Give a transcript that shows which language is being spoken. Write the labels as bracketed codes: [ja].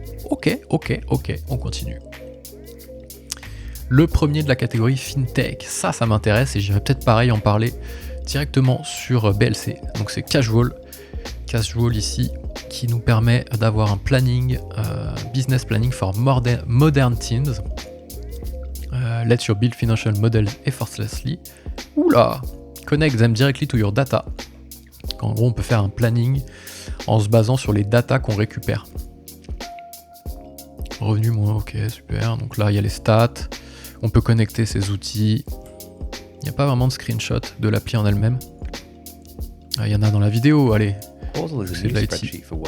[fr] Ok, on continue. Le premier de la catégorie FinTech, ça m'intéresse et j'irai peut-être pareil en parler directement sur BLC. Donc c'est Casual ici, qui nous permet d'avoir un planning, [en] business planning for modern teams. Let your build financial model effortlessly. Oula, connect them directly to your data. [fr] En gros, on peut faire un planning en se basant sur les datas qu'on récupère. Revenu moins, ok, super. Donc là, il y a les stats. On peut connecter ces outils. Il n'y a pas vraiment de screenshot de l'appli en elle-même. Il y en a dans la vidéo, allez. C'est de l'IT.